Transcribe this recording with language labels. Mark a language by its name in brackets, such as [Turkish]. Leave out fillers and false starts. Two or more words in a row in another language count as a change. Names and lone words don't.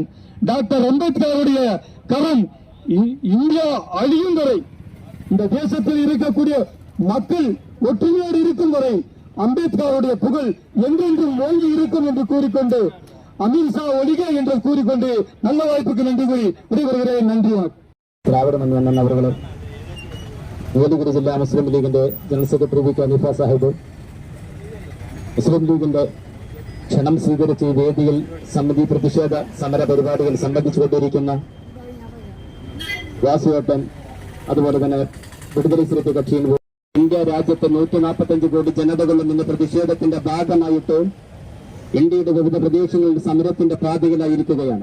[Tamil] டாக்டர் அம்பேத்கருடைய கரம் இந்தியா அழியும் வரை, இந்த தேசத்தில் இருக்கக்கூடிய மக்கள் ஒற்றுமையோடு இருக்கும் வரை அம்பேத்கருடைய புகழ் என்றென்றும் ஓங்கி இருக்கும் என்று கூறிக்கொண்டு, அமித்ஷா ஒழிக என்று கூறிக்கொண்டு நல்ல வாய்ப்புக்கு நன்றி கூறி விடைபெறுகிறேன். நன்றி. [Malayalam] ദ്രാവിഡ മന്നൻ അവர்களுം നീലഗിരി ജില്ലാ മുസ്ലിം ലീഗിന്റെ ജനറൽ സെക്രട്ടറി വി കെ ഹനീഫ സാഹിബ്, മുസ്ലിം ലീഗിന്റെ ക്ഷണം സ്വീകരിച്ച് ഈ വേദിയിൽ സമിതി പ്രതിഷേധ സമര പരിപാടികൾ സംബന്ധിച്ചുകൊണ്ടിരിക്കുന്ന വാസുവേട്ടൻ, അതുപോലെ തന്നെ വിടുതല സ്ത്രീ കക്ഷിയിൽ ഇന്ത്യ രാജ്യത്തെ 145 കോടി ജനതകളിൽ നിന്ന് പ്രതിഷേധത്തിന്റെ ഭാഗമായിട്ട് ഇന്ത്യയുടെ വിവിധ പ്രദേശങ്ങളിൽ സമരത്തിന്റെ പാതയിലായിരിക്കുകയാണ്.